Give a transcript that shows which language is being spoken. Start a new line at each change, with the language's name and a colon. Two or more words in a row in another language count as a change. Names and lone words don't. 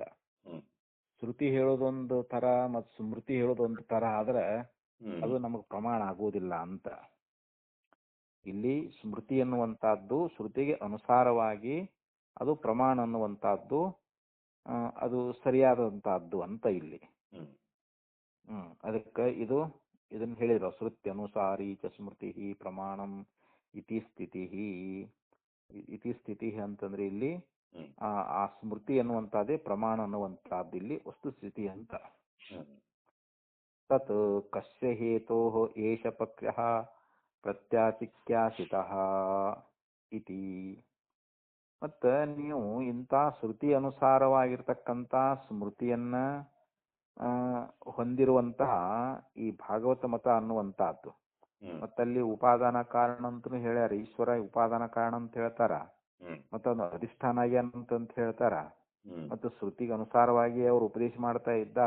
Kannada: ಶ್ರುತಿ ಹೇಳೋದೊಂದು ತರ ಮತ್ತು ಸ್ಮೃತಿ ಹೇಳೋದೊಂದು ತರ ಆದ್ರೆ ಅದು ನಮಗ್ ಪ್ರಮಾಣ ಆಗುವುದಿಲ್ಲ ಅಂತ. ಇಲ್ಲಿ ಸ್ಮೃತಿ ಅನ್ನುವಂತಹದ್ದು ಶ್ರುತಿಗೆ ಅನುಸಾರವಾಗಿ ಅದು ಪ್ರಮಾಣ ಅನ್ನುವಂತಹದ್ದು ಅದು ಸರಿಯಾದಂತಹದ್ದು ಅಂತ ಇಲ್ಲಿ. ಅದಕ್ಕೆ ಇದನ್ನ ಹೇಳಿದ್ರು,
Sanskrit: ಶ್ರುತಿ ಅನುಸಾರಿ ಚ ಸ್ಮೃತಿ ಪ್ರಮಾಣಂ ಇತಿ ಸ್ಥಿತಿ
Kannada: ಅಂತಂದ್ರೆ ಇಲ್ಲಿ ಆ ಸ್ಮೃತಿ ಅನ್ನುವಂತಹದ್ದೇ ಪ್ರಮಾಣ ಅನ್ನುವಂತಹದ್ದು ಇಲ್ಲಿ ವಸ್ತುಸ್ಥಿತಿ ಅಂತ.
Sanskrit: ತತ್ ಕಸ್ಯ ಹೇತೋ ಏಷ ಪಕ್ಷಃ ಪ್ರತ್ಯಾಚಿಕ್ಯಾಸಿತಃ ಇತಿ.
Kannada: ಮತ್ತ ನೀವು ಇಂಥ ಶ್ರುತಿ ಅನುಸಾರವಾಗಿರ್ತಕ್ಕಂಥ ಸ್ಮೃತಿಯನ್ನ ಹೊಂದಿರುವಂತಹ ಈ ಭಾಗವತ ಮತ ಅನ್ನುವಂತಹದ್ದು, ಮತ್ತಲ್ಲಿ ಉಪಾದಾನ ಕಾರಣ ಅಂತನೂ ಹೇಳ್ಯಾರ. ಈಶ್ವರ ಉಪಾದಾನ ಕಾರಣ ಅಂತ ಹೇಳ್ತಾರ, ಮತ್ತೊಂದು ಅಧಿಷ್ಠಾನ ಅಂತ ಹೇಳ್ತಾರ, ಮತ್ತು ಶ್ರುತಿಗೆ ಅನುಸಾರವಾಗಿ ಅವರು ಉಪದೇಶ ಮಾಡ್ತಾ ಇದ್ದಾರ.